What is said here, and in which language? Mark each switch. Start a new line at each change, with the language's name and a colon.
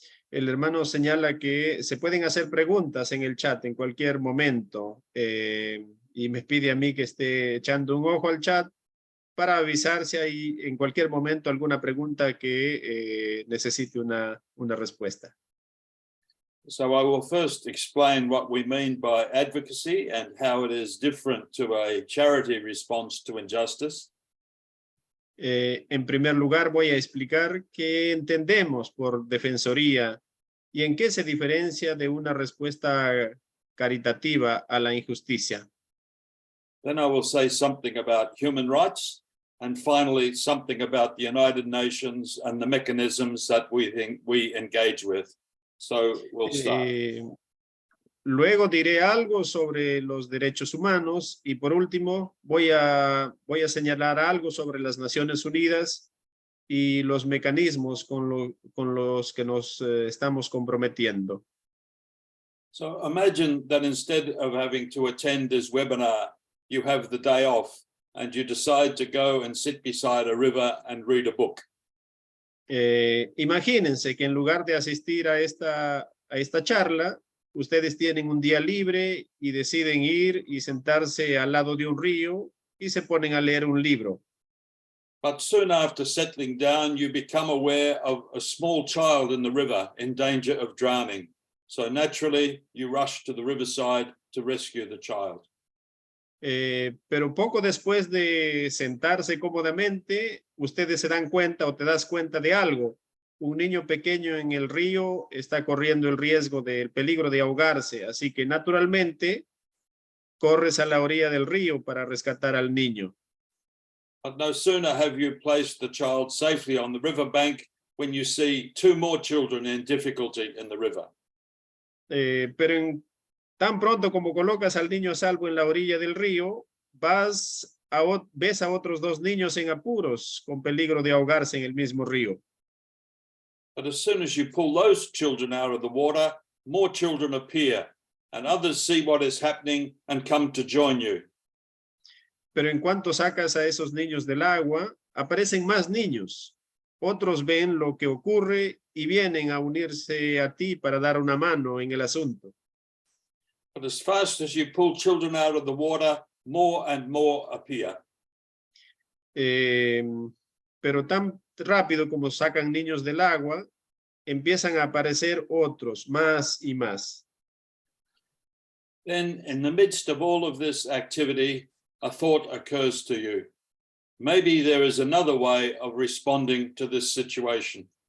Spanish: El hermano señala que se pueden hacer preguntas en el chat en cualquier momento y me pide a mí que esté echando un ojo al chat para avisar si hay en cualquier momento alguna pregunta que necesite una respuesta.
English: So I will first explain what we mean by advocacy and how it is different to a charity response to injustice.
Spanish: En primer lugar, voy a explicar qué entendemos por defensoría y en qué se diferencia de una respuesta caritativa a la injusticia.
English: Then I will say something about human rights, and finally something about the United Nations and the mechanisms that we engage with. So we'll start.
Spanish: Luego diré algo sobre los derechos humanos y por último voy a señalar algo sobre las Naciones Unidas y los mecanismos con los que nos estamos comprometiendo.
English: So imagine that instead of having to attend this webinar, you have the day off and you decide to go and sit beside a river and read a book.
Spanish: Imagínense que en lugar de asistir a esta charla, ustedes tienen un día libre y deciden ir y sentarse al lado de un río y se ponen a leer un libro.
English: But soon after settling down, you become aware of a small child in the river in danger of drowning. So naturally, you rush to the riverside to rescue the child.
Spanish: Pero poco después de sentarse cómodamente, ustedes se dan cuenta o te das cuenta de algo. Un niño pequeño en el río está corriendo el riesgo del peligro de ahogarse, así que naturalmente corres a la orilla del río para rescatar al niño.
English: But no sooner have you placed the child safely on the riverbank when you see two more children in difficulty in the river.
Spanish: Pero tan pronto como colocas al niño a salvo en la orilla del río, ves a otros dos niños en apuros con peligro de ahogarse en el mismo río.
English: But as soon as you pull those children out of the water, more children appear, and others see what is happening and come to join you.
Spanish: Pero en cuanto sacas a esos niños del agua, aparecen más niños. Otros ven lo que ocurre y vienen a unirse a ti para dar una mano en el asunto.
English: But as fast as you pull children out of the water, more and more appear.
Spanish: Pero tan rápido como sacan niños del agua, empiezan a aparecer otros, más y más.
English: Then, in the midst of all of this activity, a thought occurs to you. Maybe there is another way of responding to this situation.